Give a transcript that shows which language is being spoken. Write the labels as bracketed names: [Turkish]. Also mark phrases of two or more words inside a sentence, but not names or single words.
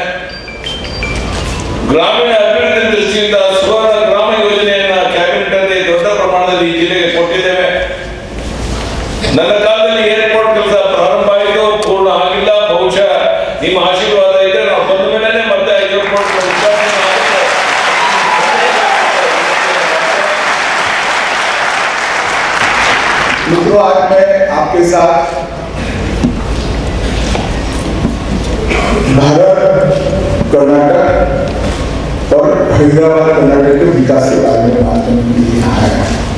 [Kannada] ಗ್ರಾಮೀಣ ಅಭಿವೃದ್ಧಿ ದೃಷ್ಟಿಯಿಂದ ಸುವರ್ಣ ಗ್ರಾಮ ಯೋಜನೆಯನ್ನ ಕ್ಯಾಬಿನೆಟ್ ಅಲ್ಲಿ ದೊಡ್ಡ ಪ್ರಮಾಣದಲ್ಲಿ ಈ ಜಿಲ್ಲೆಗೆ ಕೊಟ್ಟಿದ್ದೇವೆ। ನನ್ನ ಕಾಲದಲ್ಲಿ ಏರ್ಪೋರ್ಟ್ ಕೆಲಸ ಪ್ರಾರಂಭ ಆಯಿತು, ಪೂರ್ಣ ಆಗಿಲ್ಲ। ಬಹುಶಃ ನಿಮ್ಮ ಆಶೀರ್ವಾದ ಇದೆ, ನಾವು ಬಂದ ಮೇಲೆ ಮತ್ತೆ ಏರ್ಪೋರ್ಟ್ ಉದ್ಘಾಟನೆ ಆಗುತ್ತೆ। [Hindi] मित्रों, आज मैं आपके साथ भारत कर्नाटक और हैदराबाद कर्नाटक के विकास के बारे में बात करने के लिए आया है।